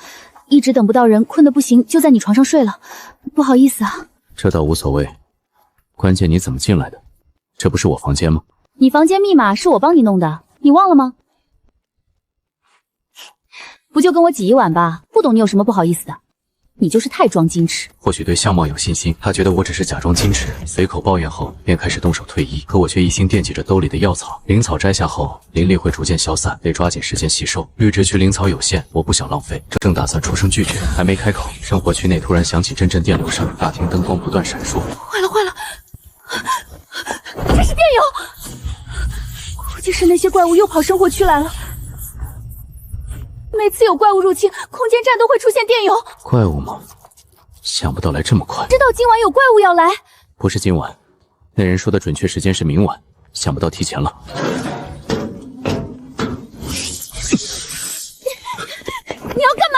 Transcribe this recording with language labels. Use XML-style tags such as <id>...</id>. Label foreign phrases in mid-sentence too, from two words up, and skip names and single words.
<zh>一直等不到人，困得不行，就在你床上睡了。不好意思啊。這倒無所謂，關鍵你怎麼進來的？這不是我房間嗎？你房間密碼是我幫你弄的，你忘了嗎？不就跟我擠一晚吧，不懂你有什麼不好意思的。你就是太裝矜持。或許對相貌有信心，他覺得我只是假裝矜持，隨口抱怨後便開始動手退衣，可我卻一心惦記着兜裡的藥草。靈草摘下後，靈力會逐漸消散，得抓緊時間吸收。綠植區靈草有限，我不想浪費，正打算出聲拒絕，還沒開口，生活區內突然響起陣陣電流聲，大廳燈光不斷閃爍。壞了壞了，這是電郵！估計是那些怪物又跑生活區來了。每次有怪物入侵，空间站都会出现电邮。怪物吗？想不到来這麼快。知道今晚有怪物要來。不是今晚，那人說的準確時間是明晚，想不到提前了。你要幹嘛？</zh>